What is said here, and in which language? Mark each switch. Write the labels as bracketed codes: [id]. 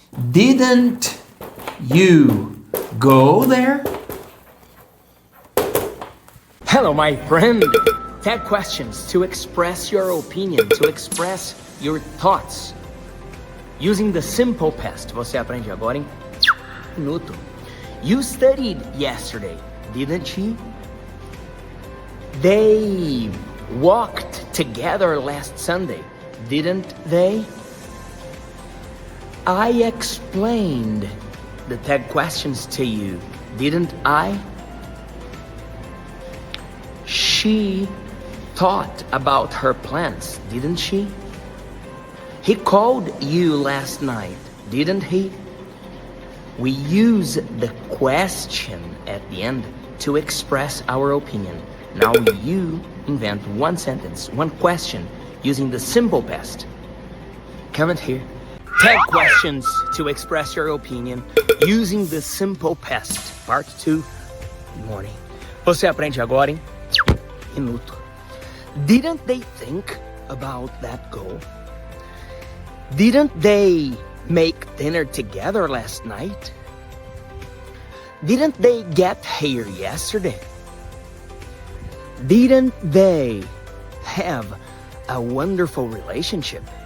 [en] Didn't you go there? Hello, my friend. Tag questions to express your opinion, to express your thoughts. Using the simple past. [pt] Você aprende agora em minuto. [en] You studied yesterday, didn't you? They walked together last Sunday, didn't they? I explained the tag questions to you, didn't I? She thought about her plans, didn't she? He called you last night, didn't he? We use the question at the end to express our opinion. Now you invent one sentence, one question, using the simple past. Comment here. Tag questions to express your opinion using the simple past. Part 2. Good morning. [pt] Você aprende agora em minuto. [en] Didn't they think about that goal? Didn't they make dinner together last night? Didn't they get here yesterday? Didn't they have a wonderful relationship?